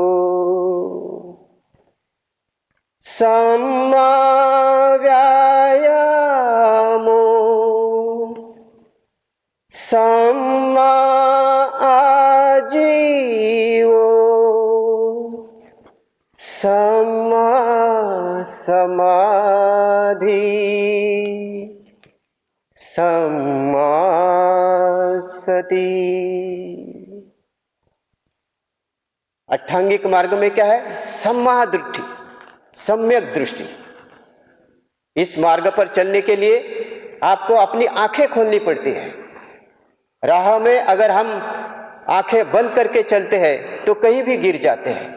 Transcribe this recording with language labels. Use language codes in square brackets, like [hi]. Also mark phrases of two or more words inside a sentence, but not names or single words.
[pi] सम्मा व्यायामो, सम्मा आजीवो, सम्मा समाधि, सम्मा सति। [hi] अष्टांगिक मार्ग में क्या है? [pi] सम्मा दृष्टि, [hi] सम्यक दृष्टि। इस मार्ग पर चलने के लिए आपको अपनी आंखें खोलनी पड़ती है। राह में अगर हम आंखें बंद करके चलते हैं तो कहीं भी गिर जाते हैं।